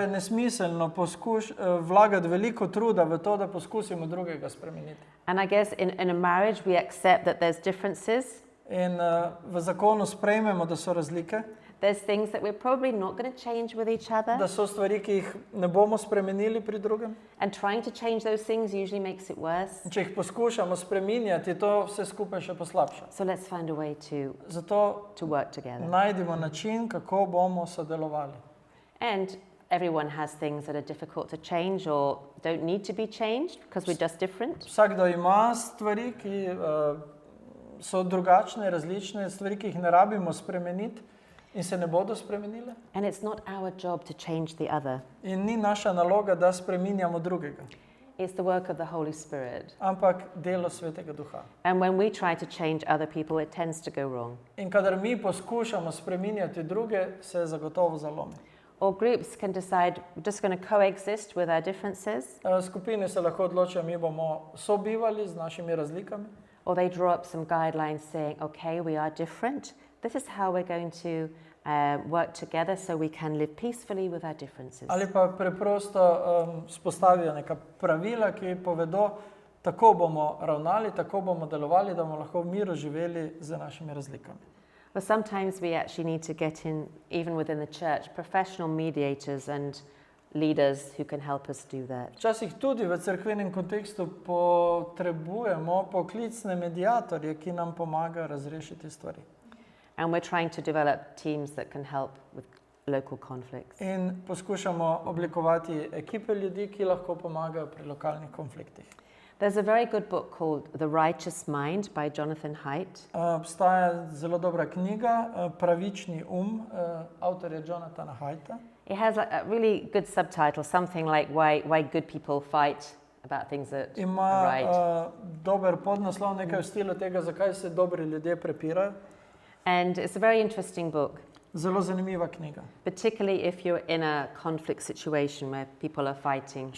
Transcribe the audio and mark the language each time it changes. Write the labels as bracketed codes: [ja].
[sl] je nesmiselno vlagati veliko truda v to, da poskusimo drugega spremeniti. [en] And I guess in a marriage we accept that there's differences. [sl] In v zakonu sprejmemo, da so razlike, [en] There's things that we're probably not going to change with each other. [sl] da so stvari, ki jih ne bomo spremenili pri drugem. [en] And trying to change those things usually makes it worse. [sl] In če jih poskušamo spreminjati, to vse skupaj še poslabša. [en] So let's find a way [sl] Zato [en] to work together. [sl] najdimo način, kako bomo sodelovali. [en] And everyone has things that are difficult to change or don't need to be changed because we're just different. [sl] Vsakdo ima stvari, ki so drugačne, različne, stvari, ki jih ne rabimo spremeniti in se ne bodo spremenile. [en] And it's not our job to change the other. [sl] In ni naša naloga, da spreminjamo drugega, [en] It's the work of the Holy Spirit. [sl] ampak delo Svetega Duha. [en] And when we try to change other people, it tends to go wrong. [sl] In kadar mi poskušamo spreminjati druge, se zagotovo zalomi. [en] Or groups can decide we're just going to coexist with our differences, [sl] Skupine se lahko odločijo, mi bomo sobivali z našimi razlikami. [en] or they draw up some guidelines saying, okay, we are different. This is how we're going to work together so we can live peacefully with our differences. [sl] Ali pa preprosto spostavijo neka pravila, ki povedo, tako bomo ravnali, tako bomo delovali, da bomo lahko v miru živeli z našimi razlikami. [en] But sometimes we actually need to get in, even within the church, professional mediators and leaders who can help us do that. [sl] Včasih tudi v cerkvenem kontekstu potrebujemo poklicne mediatorje, ki nam pomagajo razrešiti stvari. [en] And we're trying to develop teams that can help with local conflicts. [sl] In poskušamo oblikovati ekipe ljudi, ki lahko pomagajo pri lokalnih konfliktih. [en] There's a very good book called The Righteous Mind by Jonathan Haidt. [sl] Obstaja zelo dobra knjiga, Pravični avtorja Jonathana Haidta. [en] It has a really good subtitle, something like why good people fight about things that are [sl] Ima [en] right. [sl] dober podnaslov, nekaj v stilu tega, zakaj se dobri ljudje prepirajo. [en] And it's a very interesting book, [sl] Zelo zanimiva knjiga. [en] particularly if you're in a conflict situation where people are fighting